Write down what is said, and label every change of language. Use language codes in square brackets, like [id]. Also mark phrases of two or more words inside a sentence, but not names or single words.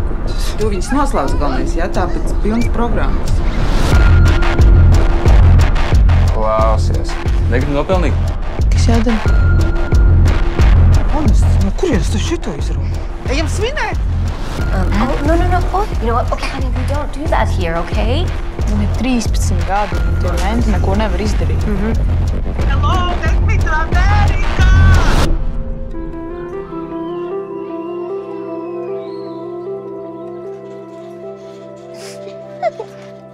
[lv] Tu viņas noslēdz galvenais, jā, tāpēc pilnas programmas. Klausies. Negribu nopelnīt? Kas jādara? Honest, no kurienes tu šito izrunā? Ejam svinēt! [en] Oh, no. Oh, you know what? Okay, honey, we don't do that here, okay? [lv] Man ir 13 gadi, un tie menti neko nevar izdarīt. [en] Hello, take me to America! Ha ha ha.